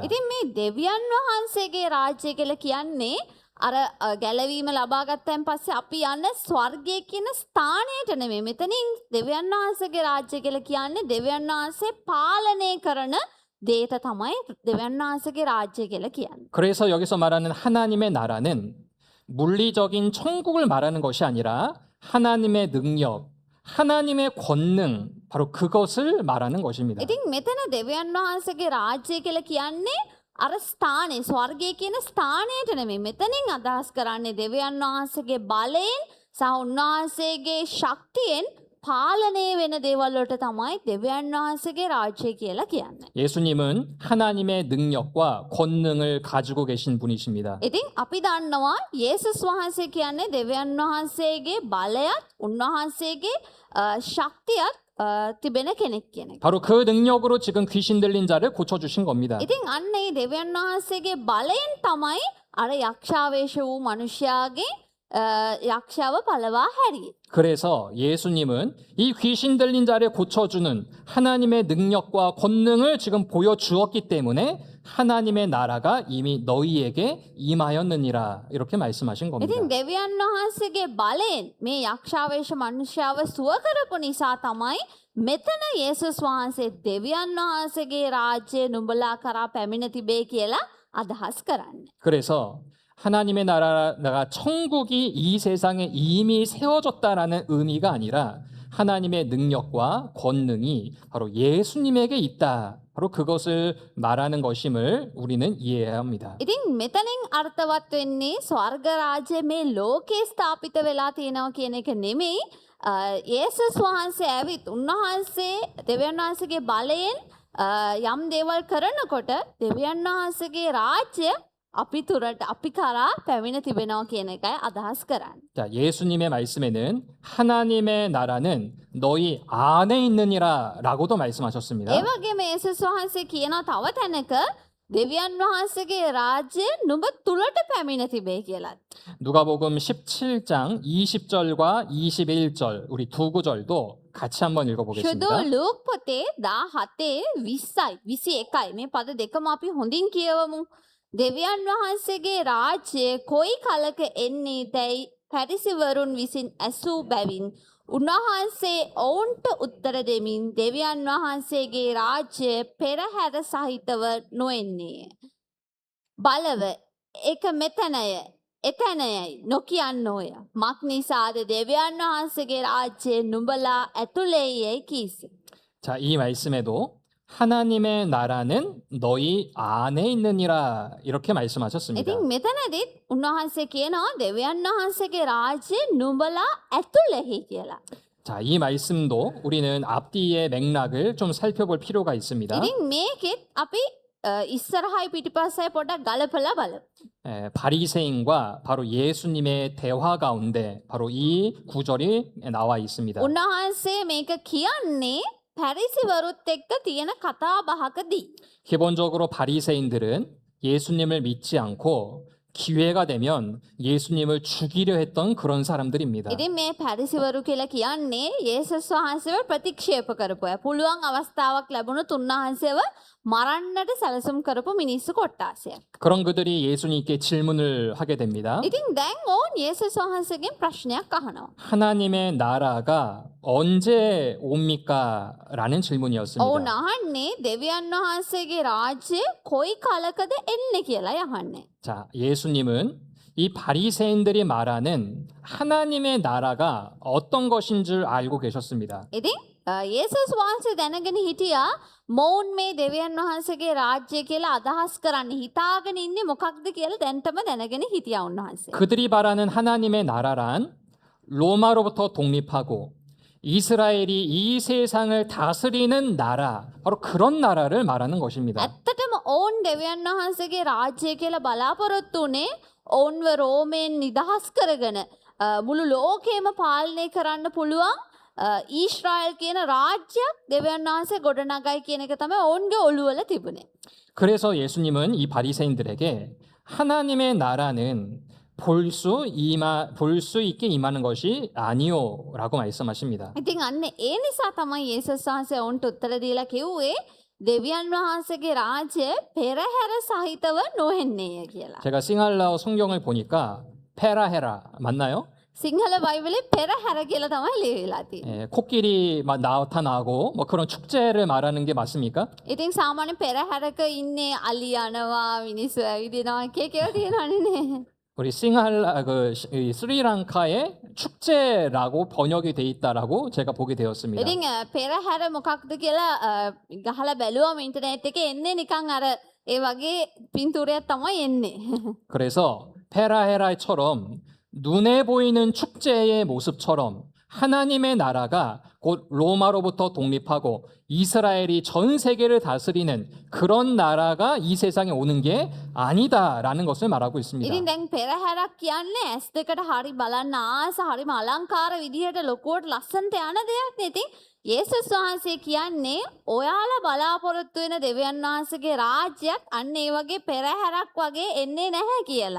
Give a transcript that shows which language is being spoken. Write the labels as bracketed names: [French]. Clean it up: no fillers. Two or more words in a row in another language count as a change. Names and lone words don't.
[Sinhala] ඉතින් මේ දෙවියන් වහන්සේගේ රාජ්‍ය කියලා කියන්නේ අර ගැලවීම ලබා ගත්තන් පස්සේ අපි යන්නේ ස්වර්ගයේ කියන ස්ථානයට නෙමෙයි. මෙතනින් දෙවියන් වහන්සේගේ රාජ්‍ය කියලා කියන්නේ දෙවියන් වහන්සේ පාලනය කරන දේට තමයි දෙවියන් වහන්සේගේ රාජ්‍ය කියලා කියන්නේ. [Korean] 그래서 여기서 말하는 하나님의 나라는 물리적인 천국을 말하는 것이 아니라 하나님의 능력, 하나님의 권능 바로 그것을 말하는 것입니다. [Sinhala] ඉතින් මෙතන දෙවියන් වහන්සේගේ රාජ්‍යය කියලා කියන්නේ අර ස්ථානේ ස්වර්ගය කියන ස්ථානයට නෙමෙයි. මෙතනින් අදහස් කරන්නේ දෙවියන් වහන්සේගේ බලයෙන් සහ උන්වහන්සේගේ ශක්තියෙන් පාලනය වෙන දේවල් වලට තමයි දෙවියන් වහන්සේගේ රාජ්‍යය කියලා කියන්නේ. [Korean] 예수님은 하나님의 능력과 권능을 가지고 계신 분이십니다. [Sinhala] ඉතින් අපි දන්නවා යේසුස් වහන්සේ කියන්නේ දෙවියන් වහන්සේගේ බලයත් උන්වහන්සේගේ ශක්තියත් තිබෙන කෙනෙක් කියන එක. [Korean] 바로 그 능력으로 지금 귀신 들린 자를 고쳐주신 겁니다. [Sinhala] ඉතින් අන්න ඒ දෙවියන් වහන්සේගේ බලයෙන් තමයි අර යක්ෂාවේශ වූ මිනිසයාගේ යක්ෂාව පළවා හැරියේ. [Korean] 그래서 예수님은 이 귀신 들린 자를 고쳐주는 하나님의 능력과 권능을 지금 보여주었기 때문에 하나님의 나라가 이미 너희에게 임하였느니라 이렇게 말씀하신 겁니다. [Sinhala] ඉතින් දෙවියන් වහන්සේගේ බලයෙන් මේ යක්ෂාවේශ මිනිසයාව සුව කරපු නිසා තමයි මෙතන යේසුස් වහන්සේ දෙවියන් වහන්සේගේ රාජ්‍යය නුඹලා කරා පැමිණ තිබේ කියලා අදහස් කරන්නේ. [Korean] 그래서 하나님의 나라가 천국이 이 세상에 이미 세워졌다라는 의미가 아니라 하나님의 능력과 권능이 바로 예수님에게 있다. 바로 그것을 말하는 것임을 우리는 이해해야 합니다. [Sinhala] ඉතින් මෙතනින් අර්ථවත් වෙන්නේ ස්වර්ග රාජ්‍ය මේ ලෝකේ ස්ථාපිත වෙලා තියෙනවා කියන එක නෙමෙයි. යේසුස් වහන්සේ ඇවිත් උන්වහන්සේ දෙවියන් වහන්සේගේ බලයෙන් යම් දේවල් කරනකොට දෙවියන් වහන්සේගේ රාජ්‍ය අපි තුරට අපි කරා පැමිණ තිබෙනවා කියන එකයි අදහස් කරන්නේ. [Korean] 자, 예수님의 말씀에는 하나님의 나라는 너희 안에 있느니라라고도 말씀하셨습니다. [Sinhala] ඒ වගේම යේසුස් වහන්සේ කියනවා තව තැනක දෙවියන් වහන්සේගේ රාජ්‍ය නුඹ තුලට පැමිණ තිබේ කියලා. [Korean] 누가복음 17장 20절과 21절 우리 두 구절도 같이 한번 ශුදු 읽어보겠습니다. [Sinhala] ලූක් පොතේ 17 20යි 21යි මේ පද දෙකම අපි හොඳින් කියවමු. දෙවියන් වහන්සේගේ රාජ්‍ය කොයි කලක එන්නේ දැයි පැරිසිවරුන් විසින් ඇසූ බැවින් උන්වහන්සේ ඔවුන්ට උත්තර දෙමින් දෙවියන් වහන්සේගේ රාජ්‍ය පෙරහැර සහිතව නොෙන්නේ. බලව එක මෙතනය එතැනයයි නොකියන්නෝය. මක් නිසාද දෙවියන් වහන්සේගේ රාජ්‍ය නුඹලා ඇතුළේ යයි කීසි. [Korean] 자, 이 말씀에도 하나님의 나라는 너희 안에 있느니라 이렇게 말씀하셨습니다. [Sinhala] ඉතින් මෙතනදිත් උන්වහන්සේ කියනවා දෙවියන් වහන්සේගේ රාජ්‍ය නුඹලා ඇතුළෙහි කියලා. [Korean] 자, 이 말씀도 우리는 앞뒤의 맥락을 좀 살펴볼 필요가 있습니다. [Sinhala] ඉතින් මේකෙත් අපි ඉස්සරහයි පිටිපස්සයි පොඩක් ගලපලා බලමු. [Korean] 바리새인과 바로 예수님의 대화 가운데 바로 이 구절이 나와 있습니다. [Sinhala] උන්වහන්සේ මේක කියන්නේ පැරිසිවරුත් එක්ක තියෙන කතා බහකදී. [Korean] 기본적으로 바리새인들은 예수님을 믿지 않고 기회가 되면 예수님을 죽이려 했던 그런 사람들입니다. [Sinhala] ඉතින් මේ පැරිසිවරු කියලා කියන්නේ යේසුස් වහන්සේව ප්‍රතික්ෂේප කරපු අය. පුළුවන් අවස්ථාවක් ලැබුණොත් උන්වහන්සේව මරන්නට සැලසුම් කරපු මිනිස්සු කොට්ටාසයක්. [Korean] 그런 그들이 예수님께 질문을 하게 됩니다. [Sinhala] ඉතින් දැන් ඕන් යේසුස් වහන්සේගෙන් ප්‍රශ්නයක් අහනවා. [Korean] 하나님의 나라가 언제 옵니까? 라는 질문이었습니다. [Sinhala] ඔවුන් අහන්නේ දෙවියන් වහන්සේගේ රාජ්‍ය කොයි කලකද එන්නේ කියලා යහන්නේ. [Korean] 자, 예수님은 이 바리새인들이 말하는 하나님의 나라가 어떤 것인 줄 알고 계셨습니다. [Sinhala] ඉතින් යේසුස් වහන්සේ දැනගෙන හිටියා මොවුන් මේ දෙවියන් වහන්සේගේ රාජ්‍ය කියලා අදහස් කරන්නේ හිතාගෙන ඉන්නේ මොකක්ද කියලා දැන්ටම දැනගෙන හිටියා උන්වහන්සේ. [Korean] 그들이 바라는 하나님의 나라란 로마로부터 독립하고 이스라엘이 이 세상을 다스리는 나라, 바로 그런 나라를 말하는 것입니다. [Sinhala] ඇත්තටම ඔවුන් දෙවියන් වහන්සේගේ රාජ්‍ය කියලා බලාපොරොත්තු උනේ ඔවුන්ව රෝමයෙන් නිදහස් කරගෙන මුළු ලෝකෙම පාලනය කරන්න පුළුවන් ඊශ්‍රායල් කියන රාජ්‍යයක් දෙවියන් වහන්සේ ගොඩනගයි කියන එක තමයි ඔවුන්ගේ ඔළුවල තිබුණේ. [Korean] 그래서 예수님은 이 바리새인들에게 하나님의 나라는 볼 수 있게 임하는 것이 아니요라고 말씀하십니다. [Sinhala] ඉතින් අන්න ඒ නිසා තමයි යේසුස් වහන්සේ ඔවුන්ට උත්තර දීලා කිව්වේ දෙවියන් වහන්සේගේ රාජ්‍ය පෙරහැර සහිතව නොහෙන්නේය කියලා. [Korean] 제가 싱할라어 성경을 보니까 페라헤라 맞나요? [Sinhala] සිංහල බයිබලේ පෙරහැර කියලා තමයි ලියවිලා තියෙන්නේ. [Korean] 예, 코끼리 나타나고 뭐 그런 축제를 말하는 게 맞습니까? [Sinhala] ඉතින් සාමාන්‍ය පෙරහැරක ඉන්නේ අලි යනවා මිනිස්සු ඇවිදිනවා කියලා තියෙනවනේ නේ. [Korean] 우리 싱할라 이 스리랑카의 축제라고 번역이 돼 있다라고 제가 보게 되었습니다. [Sinhala] ඉතින් පෙරහැර මොකක්ද කියලා ගහලා බැලුවම ඉන්ටර්නෙට් එකේ එන්නේ නිකන් අර ඒ වගේ පින්තූරයක් තමයි එන්නේ. [Korean] 그래서 페라헤라처럼 눈에 보이는 축제의 모습처럼 하나님의 나라가 곧 로마로부터 독립하고 이스라엘이 전 세계를 다스리는 그런 나라가 이 세상에 오는 게 아니다라는 것을 말하고 있습니다. [Sinhala] ඉතින් දැන් පෙරහැරක් කියන්නේ ඇස් දෙකට හරි බලන්න ආස හරිම අලංකාර විදිහට ලොකුවට ලස්සනට යන දෙයක් නේ. ඉතින් යේසුස් වහන්සේ කියන්නේ ඔයාලා බලාපොරොත්තු වෙන දෙවියන් වහන්සේගේ රාජ්‍යයක් අන්න ඒ වගේ පෙරහැරක් වගේ එන්නේ නැහැ කියලා.